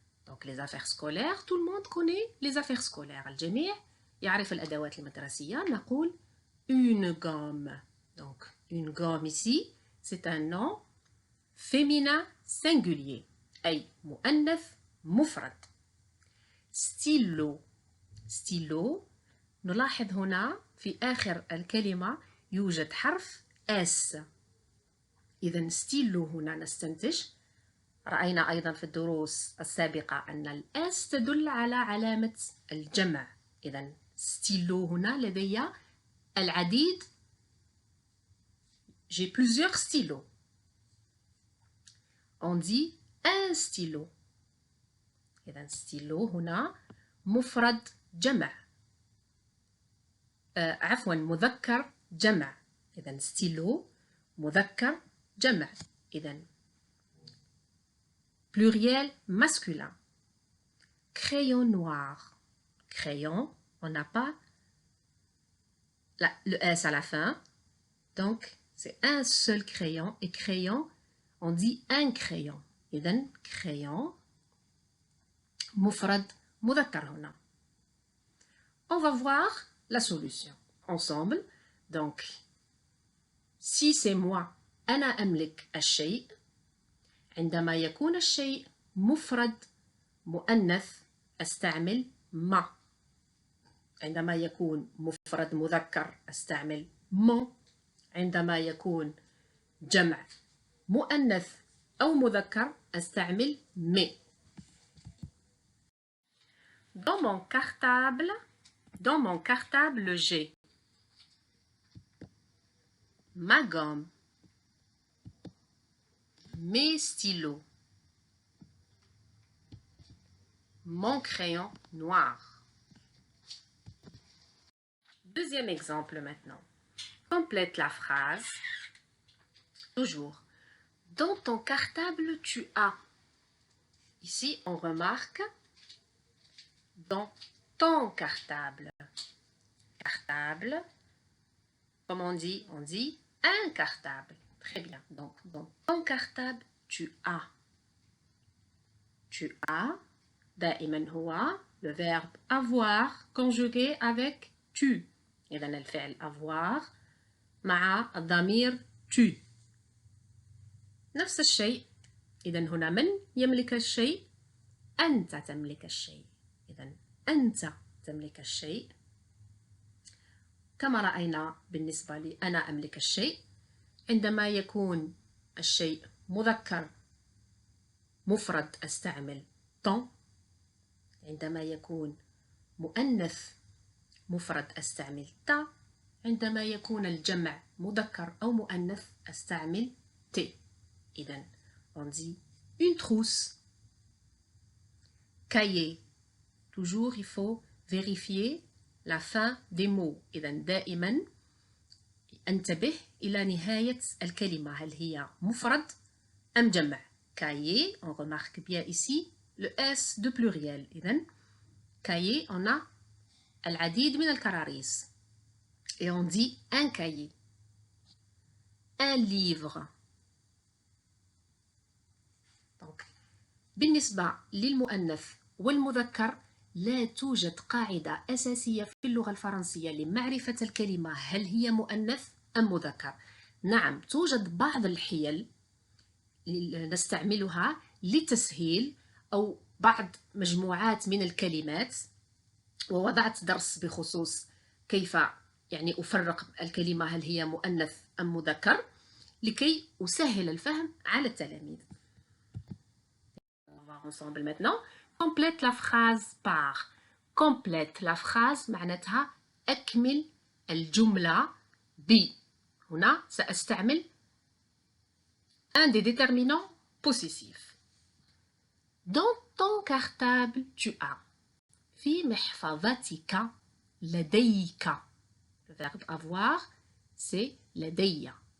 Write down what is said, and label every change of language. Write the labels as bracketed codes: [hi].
[fr] Donc les affaires scolaires, tout le monde connaît les affaires scolaires. [ar] الجميع يعرف الأدوات المدرسية. [fr] نقول une gomme. Donc une gomme ici, c'est un nom féminin singulier [ar] أي مؤنث مفرد. stylo نلاحظ هنا في آخر الكلمة يوجد حرف S. إذن ستيلو هنا نستنتج. رأينا أيضا في الدروس السابقة أن الأس تدل على علامة الجمع. إذن ستيلو هنا لدي العديد. [fr] J'ai plusieurs stylos. On dit un stylo. [ar] إذن ستيلو هنا مفرد جمع. عفوا مذكر جمع. إذن ستيلو مذكر جمع. [fr] إذن pluriel masculin. Crayon noir. Crayon, on n'a pas le S à la fin. Donc c'est un seul crayon. Et crayon, on dit un crayon. [ar] إذن crayon مفرد مذكر هنا. [fr] On va voir la solution ensemble. Donc si c'est moi [ar] أنا أملك الشيء. عندما يكون الشيء مفرد مؤنث أستعمل ما. عندما يكون مفرد مذكر أستعمل mon. عندما يكون جمع مؤنث أو مذكر أستعمل mes. [fr] Dans mon cartable, j'ai ma gomme, mes stylos, mon crayon noir. Deuxième exemple maintenant. Complète la phrase. Toujours. Dans ton cartable, tu as. Ici, on remarque dans ton cartable. Cartable, comme on dit un cartable. Très bien. Donc, dans ton cartable, tu as. Tu as, [ar] دائما هو [fr] le verbe avoir conjugué avec tu. [ar] إذن الفعل avoir مع الضمير tu. نفس الشيء. إذن هنا من يملك الشيء؟ أنت تملك الشيء. إذن أنت تملك الشيء. كما رأينا بالنسبة لي أنا أملك الشيء. عندما يكون الشيء مذكر مفرد أستعمل ton. عندما يكون مؤنث مفرد أستعمل ta. عندما يكون الجمع مذكر أو مؤنث أستعمل t. [fr] إذن on dit une trousse. Cahier. Toujours il faut vérifier la fin des mots. [ar] إذن دائما انتبه إلى نهاية الكلمة هل هي مفرد أم جمع. [fr] Cahier, on remarque bien ici le S de pluriel. [ar] إذن cahier, [fr] on a [ar] العديد من الكراريس. [fr] Et on dit un cahier. Un livre. [ar] Donc, بالنسبة للمؤنث والمذكر لا توجد قاعدة أساسية في اللغة الفرنسية لمعرفة الكلمة هل هي مؤنث أم مذكر. نعم توجد بعض الحيل نستعملها لتسهيل أو بعض مجموعات من الكلمات، ووضعت درس بخصوص كيف يعني أفرق الكلمة هل هي مؤنث أم مذكر لكي أسهل الفهم على التلاميذ. [fr] On va ensemble maintenant. Complète la phrase par. Complète la phrase [ar] معناتها أكمل الجملة ب. هنا سأستعمل [fr] un des déterminants possessifs. Dans ton cartable tu as. [ar] في محفظتك لديك. [fr] Le verbe avoir c'est [ar] لدي.